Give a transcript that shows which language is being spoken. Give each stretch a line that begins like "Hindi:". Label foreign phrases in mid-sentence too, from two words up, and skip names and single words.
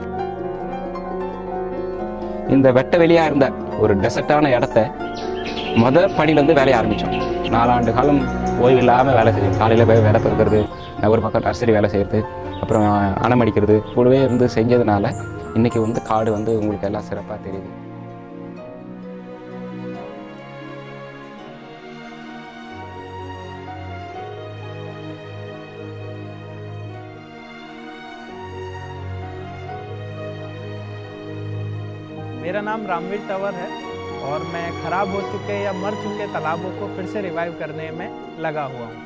Tamil: இந்த வெட்ட வெளியாக இருந்த ஒரு டெசர்ட்டான இடத்த முதல் படியிலேருந்து வேலையை ஆரம்பித்தோம். 4 ஆண்டு காலம் ஓய்வு இல்லாமல் வேலை செய்யும். காலையில் போய் வேலை பெறுக்கிறது, ஒரு பக்கம் நர்சரி வேலை செய்கிறது, அப்புறம் அணமடிக்கிறது கூடவே இருந்து செஞ்சதுனால இன்றைக்கி காடு உங்களுக்கு எல்லாம் சிறப்பாக தெரியுது.
Hindi: मेरा नाम रामवीर तंवर है और मैं खराब हो चुके या मर चुके तालाबों को फिर से रिवाइव करने में लगा हुआ हूँ।